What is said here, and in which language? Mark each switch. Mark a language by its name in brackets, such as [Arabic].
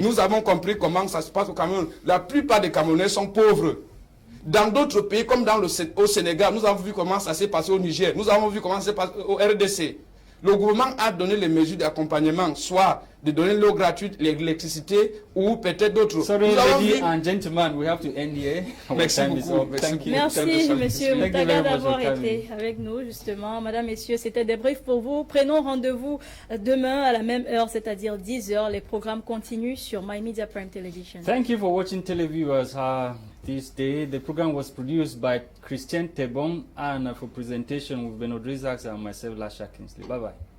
[French] Nous avons compris comment ça se passe au Cameroun. La plupart des Camerounais sont pauvres. Dans d'autres pays, comme au Sénégal, nous avons vu comment ça s'est passé au Niger. Nous avons vu comment ça s'est passé au RDC. Le gouvernement a donné les mesures d'accompagnement, soit de donner l'eau gratuite, l'électricité, ou peut-être d'autres. [English] Sorry, ladies and gentlemen, we have to end here. [French] Merci beaucoup. Merci, monsieur Mouthaga, d'avoir été avec nous, justement. Madame, messieurs, c'était des briefs pour vous. Prenons rendez-vous demain à la même heure, c'est-à-dire 10 h. Les programmes continuent sur My Media Prime Television. [English] Thank you for watching, televiewers. This day, the program was produced by Christian TEBONG, and for presentation, we've been AUDREY ZATSA and myself, LASHA. Bye-bye.